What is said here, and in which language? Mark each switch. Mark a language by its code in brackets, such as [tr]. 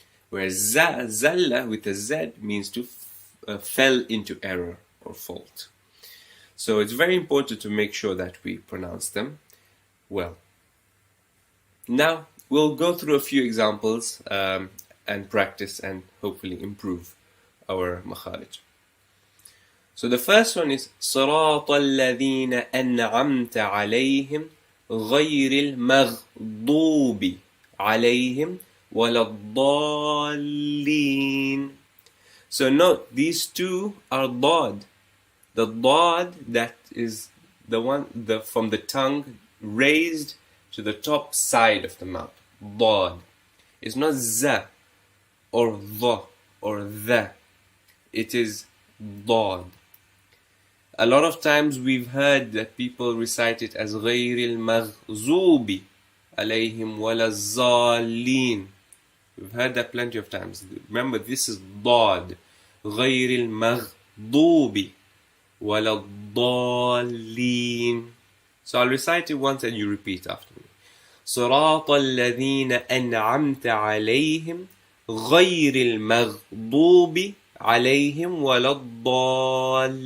[en] Whereas Zalla with a Z means to fell into error or fault. So it's very important to make sure that we pronounce them well. Now, we'll go through a few examples and practice and hopefully improve our makharij. So the first one is [ar] صراط الذين أنعمت عليهم غير المغضوب عليهم ولا الضالين. [en] So note, these two are Dad. The Dad that is the one from the tongue raised to the top side of the mouth. Dad. It's not Za or Dha or Dha. It is Dad. A lot of times we've heard that people recite it as [ar] غير المغضوب عليهم ولا الضالين. [en] We've heard that plenty of times. Remember, this is Dad. [ar] غير المغضوب ولا الضالين. [en] So I'll recite it once and you repeat after me. [ar] صراط الذين أنعمت عليهم غير المغضوب عليهم ولا الضالين.